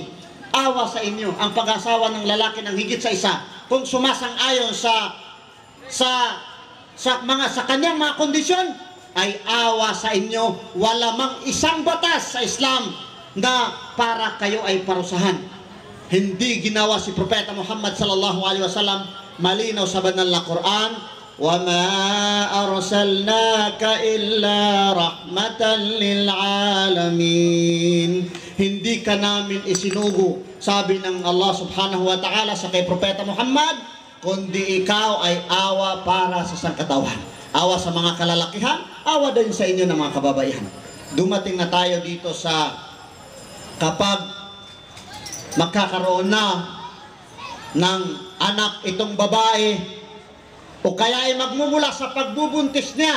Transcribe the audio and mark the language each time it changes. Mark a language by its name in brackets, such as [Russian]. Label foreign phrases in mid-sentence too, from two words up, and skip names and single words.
[Filipino] Awa sa inyo ang pag-asawa ng lalaki ng higit sa isa kung sumasang-ayon sa kanyang mga kondisyon, ay awa sa inyo. Wala mang isang batas sa Islam na para kayo ay parusahan. Hindi ginawa si Propeta Muhammad [Arabic] صلى الله عليه وسلم, [Filipino] malinaw sa banal na Quran, [Arabic] وَمَا أَرْسَلْنَاكَ إِلَّا رَحْمَةً لِلْعَالَمِينَ. [Filipino] Hindi ka namin isinugo, sabi ng Allah [Arabic] سبحانه وتعالى [Filipino] sa kay Propeta Muhammad, kundi ikaw ay awa para sa sangkatawan. Awa sa mga kalalakihan, awa din sa inyo ng mga kababaihan. Dumating na tayo dito sa kapag magkakaroon na ng anak itong babae, o kaya ay magmumula sa pagbubuntis niya.